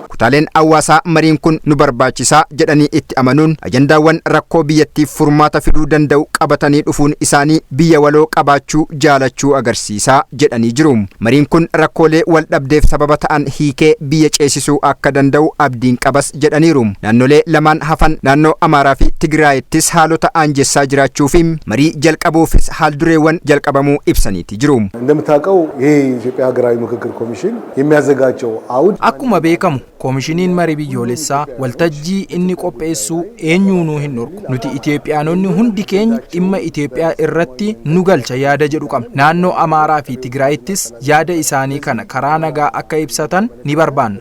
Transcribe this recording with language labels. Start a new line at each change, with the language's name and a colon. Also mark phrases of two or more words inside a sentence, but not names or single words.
Oromo: Kutaaleen hawaasaa mariin kun nu barbaachisaa jedhanii itti amanuun ajandaawwan rakkoo biyyattiif furmaata fiduu danda'u qabatanii dhufuun isaanii biyya waloo qabaachuu jaalachuu agarsiisaa jedhanii jiru. Mariin kun rakkoolee wal dhabdeef sababa ta'an hiikee biyya ceesisuu akka danda'u abdiin qabas jedhaniiru. Naannolee lamaan hafan naannoo Amaaraa fi Tigraayittis haalota aanjessaa jiraachuu marii jalqabuufis haaldureewwan jalqabamuu ibsaniiti jiru.
Amharic: እንደምታውቀው ይሄ የኢትዮጵያ ሀገራዊ ምክክር ኮሚሽን የሚያዘጋጀው አውድ
Oromo: akkuma beekamu komishiniin marii biyyoolessaa waltajjii inni qopheessu eenyuunuu hin dhorku. Nuti Itoophiyaanonni hundi keenya dhimma Itoophiyaa irratti nu galcha yaada jedhu qabna. Naannoo Amaaraa fi Tigraayittis yaada isaanii kana karaa nagaa akka ibsatan ni barbaanna.